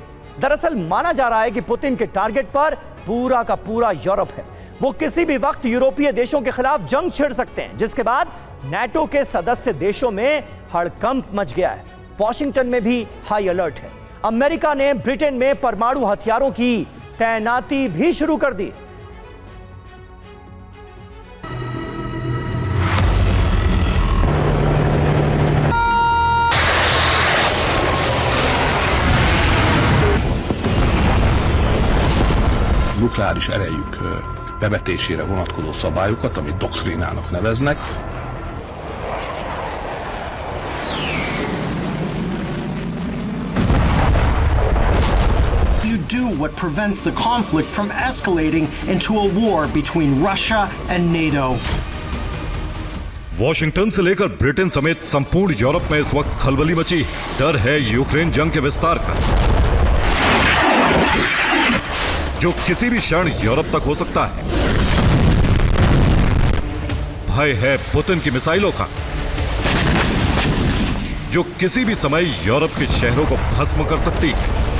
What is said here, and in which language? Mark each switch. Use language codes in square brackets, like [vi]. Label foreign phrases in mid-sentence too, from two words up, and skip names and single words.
[hi] दरअसल माना जा रहा है कि पुतिन के टारगेट पर पूरा का पूरा यूरोप है। वो किसी भी वक्त यूरोपीय देशों के खिलाफ जंग छेड़ सकते हैं, जिसके बाद नाटो के सदस्य देशों में हड़कंप मच गया है। वॉशिंगटन में भी हाई अलर्ट है। अमेरिका ने ब्रिटेन में परमाणु हथियारों की तैनाती भी शुरू कर दी। [hu] Nukleáris erejük bevetésére vonatkozó szabályokat, amit doktrinának neveznek. [en] You do what prevents the conflict from escalating into a war between Russia and NATO. [hi] वॉशिंगटन से लेकर ब्रिटेन समेत संपूर्ण यूरोप में इस वक्त खलबली मची। डर है यूक्रेन जंग के विस्तार का, जो किसी भी क्षण यूरोप तक हो सकता है। भय है पुतिन की मिसाइलों का, जो किसी भी समय यूरोप के शहरों को भस्म कर सकती है।